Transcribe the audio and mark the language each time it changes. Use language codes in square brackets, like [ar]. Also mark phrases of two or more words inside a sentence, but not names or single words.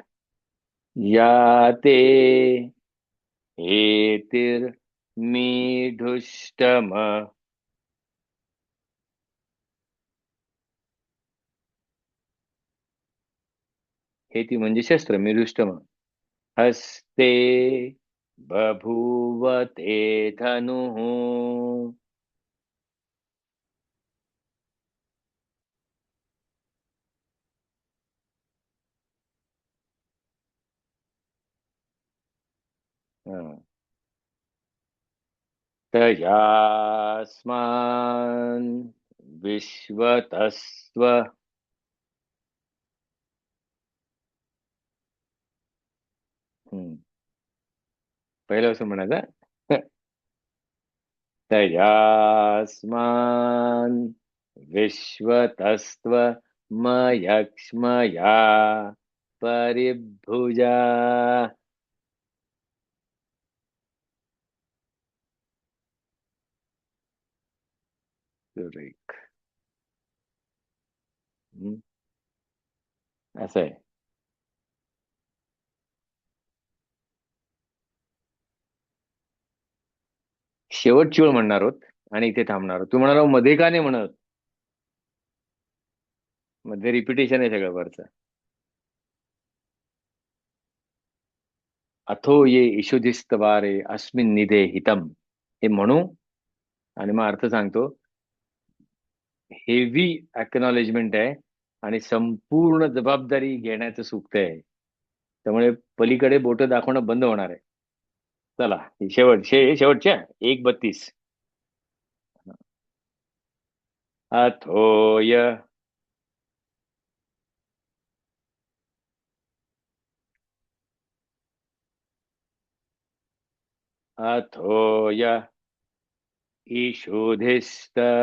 [sa] याते हेतिर्मीढुष्टम. [mr] हेती म्हणजे शस्त्र. [sa] मिरुष्टम. हस्ते बभूव ते धनुः. [mr] हा. [sa] तयास्मान् विश्वतस्त्व. [mr] पहिलं असं म्हणायचं. [sa] तयास्मान् विश्वतस्त्व मयक्ष्मया परिभुजा. [mr] सुरेख. असं आहे. शेवटची वेळ म्हणणार आहोत आणि इथे थांबणार आहोत. तू म्हणाला मध्ये का नाही म्हणत. मध्ये रिपिटेशन आहे सगळं वरचं. [sa] अथो ये इषुधिस्तवारे अस्मिन निधे हितम. [mr] हे म्हणू आणि मग अर्थ सांगतो. [en] heavy acknowledgement [mr] आहे आणि संपूर्ण जबाबदारी घेण्याचं सूक्त आहे. त्यामुळे पलीकडे बोट दाखवणं बंद होणार आहे. चला शेवटच्या 1:32. [sa] अथोय अथोय ईशुधिस्त.